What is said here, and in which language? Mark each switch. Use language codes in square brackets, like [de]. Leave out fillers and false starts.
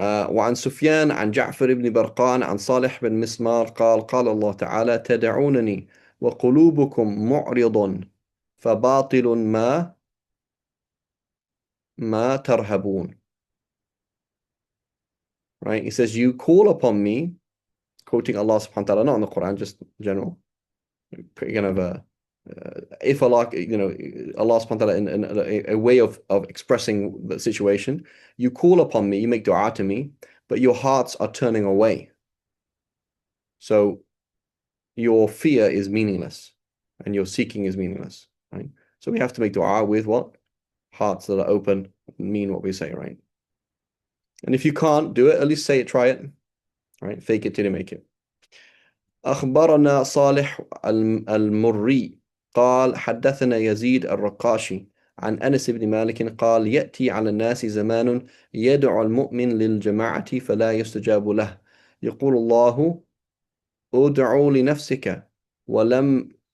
[ar] وعن سفيان عن جعفر بن برقان عن صالح بن مسمار قال الله تعالى تدعونني وقلوبكم معرض فباطل ما ترهبون. [en] Right? He says, you call upon me, quoting Allah subhanahu wa ta'ala, not in the Quran, just in general. Kind of if Allah, Allah subhanahu wa ta'ala in a way of expressing the situation, you call upon me, you make dua to me, but your hearts are turning away. So your fear is meaningless and your seeking is meaningless, right? So we have to make dua with what? Hearts that are open, mean what we say, right? And if you can't do it, at least say it, try it, right? Fake it till you make it. [ar] أخبرنا صالح المري قال حدثنا يزيد الرقاشي عن أنس بن مالك قال يأتي على الناس زمان يدعو المؤمن للجماعة فلا يستجاب له يقول الله ادعوا لنفسك ولما